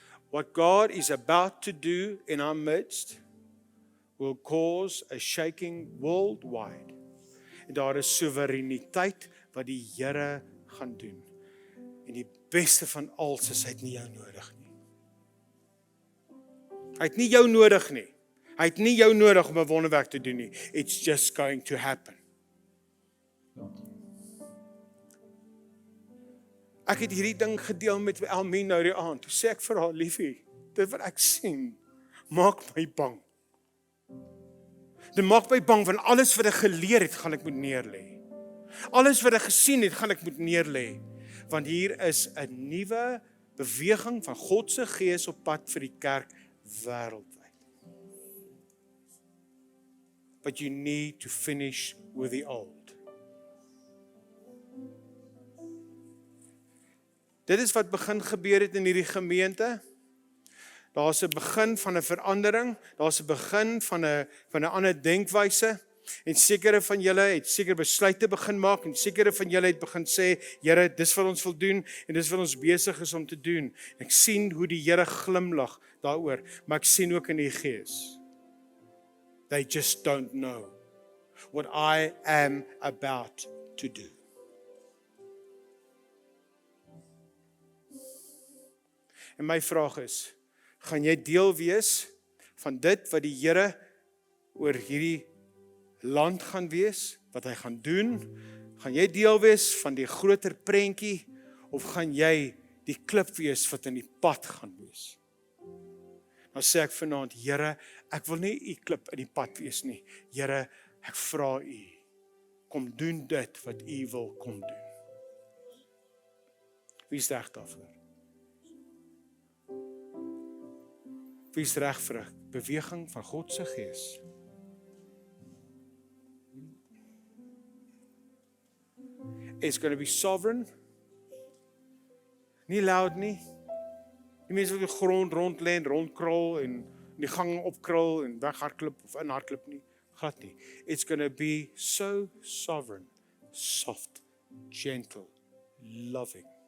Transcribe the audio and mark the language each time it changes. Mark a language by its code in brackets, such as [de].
[en] What God is about to do in our midst will cause a shaking worldwide. [af] En daar is soewereiniteit wat die Here gaan doen. En die beste van alles is hy het nie jou nodig nie. Hy het nie jou nodig nie. Hy het nie jou nodig om 'n wonderwerk te doen nie. [en] It's just going to happen. [af] Ek het hierdie ding gedeel met Elmien nou die aand. Toe sê ek vir haar, liefie, dit wat ek sien, maak my bang. Dit maak my bang van alles wat ek geleer het, gaan ek moet neerlê. Alles wat ek gesien het, gaan ek moet neerlê. Want hier is 'n nuwe beweging van God se gees op pad vir die kerk wêreldwyd. [en] But you need to finish with the old. [af] Dit is wat begin gebeur het in hierdie gemeente. Daar's 'n begin van 'n verandering, daar's 'n begin van 'n ander denkwyse. En sekere van julle het seker besluite begin maak en sekere van julle het begin sê, Here, dis wat ons wil doen en dis wat ons besig is om te doen. Ek sien hoe die Here glimlag daaroor, maar ek sien ook in die gees. [en] They just don't know what I am about to do. [af] En my vraag is, gaan jy deel wees van dit wat die Here oor hierdie land gaan wees, wat hy gaan doen? Gaan jy deel wees van die groter prentjie, of gaan jy die klip wees wat in die pad gaan wees? Nou sê ek vanaand, Here, ek wil nie u klip in die pad wees nie. Here, ek vra u, kom doen dit wat u wil kom doen. Wie is reg daarvoor? Wie is reg vir 'n beweging van God se gees? [en] It's going to be sovereign. [af] Nie loud nie. Die mense wat op die grond rondlê en rondkrul en die gang opkrul en weghardloop of inhardloop nie. Glad nie. [en] It's going to be so sovereign, soft, gentle, loving.